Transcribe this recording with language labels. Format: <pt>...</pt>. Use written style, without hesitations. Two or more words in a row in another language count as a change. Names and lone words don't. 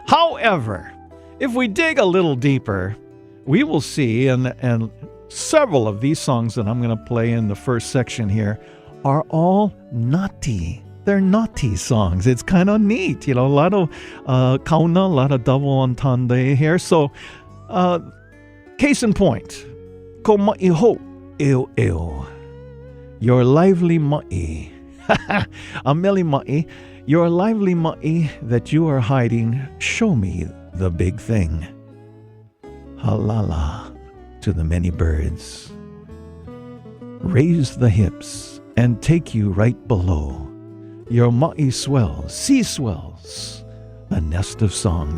<en>However, if we dig a little deeper, we will see, and several of these songs that I'm going to play in the first section here are all naughty. They're naughty songs. It's kind of neat, you know, a lot of kauna, a lot of double entendre here. So, case in point,</en> <haw>ko ma'i ho eo eo,</haw> <en>your lively</en> <haw>ma'i, a mele ma'i,</haw> <en>your lively ma'i that you are hiding, show me the big thing. Halala to the many birds. Raise the hips and take you right below. Your ma'i swells, sea swells, a nest of songs.</en>